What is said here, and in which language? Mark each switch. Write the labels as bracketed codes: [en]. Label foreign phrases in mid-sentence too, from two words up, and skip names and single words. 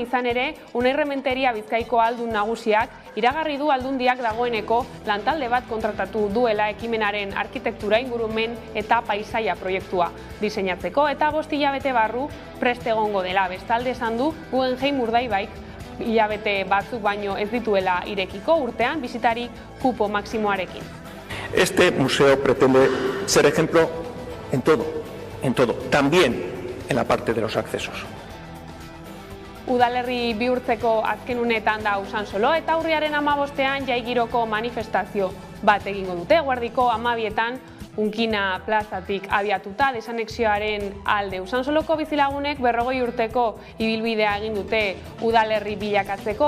[eu] Izan ere, Unai Rementeria Bizkaiko aldun nagusiak iragarri du aldundiak dagoeneko lantalde bat kontratatu duela ekimenaren arkitektura, ingurumen eta paisaia proiektua diseinatzeko eta 5 hilabete barru prest egongo dela. Bestalde esan du Guggenheim Urdaibaik hilabete batzuk baino ez dituela irekiko urtean bisitari kupo maksimoarekin. [es] Este museo pretende ser ejemplo en todo, también en la parte de los accesos. [eu] Udalerri bihurtzeko azken unetan da Usansolo eta urriaren 15ean jaigiroko manifestazio bat egingo dute. Eguerdiko 12etan Unkina plazatik abiatuta desanexioaren alde. Usansoloko bizilagunek 40 urteko ibilbidea egin dute udalerri bilakatzeko.